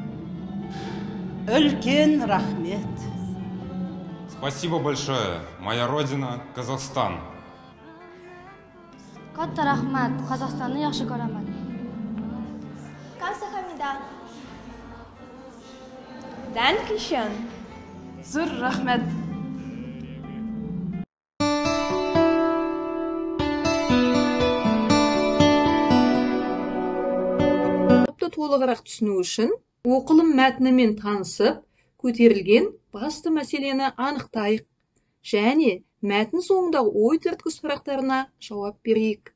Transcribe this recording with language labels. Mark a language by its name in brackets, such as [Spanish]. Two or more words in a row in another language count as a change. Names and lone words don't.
[Kazakh] Үлкен рахмет. [Russian] Спасибо большое, моя родина Казахстан. [Uyghur] Қатты рахмат, Қазақстанны яқшы көремін. [Korean] Kamsahamnida. [German] Dankeschön. [Tatar] Зур рахмет. [Kazakh] Толығырақ түсіну үшін оқылым мәтінімен танысып, көтерілген басты мәселені анықтайық және мәтін соңындағы ой түрткі сұрақтарына жауап берейік.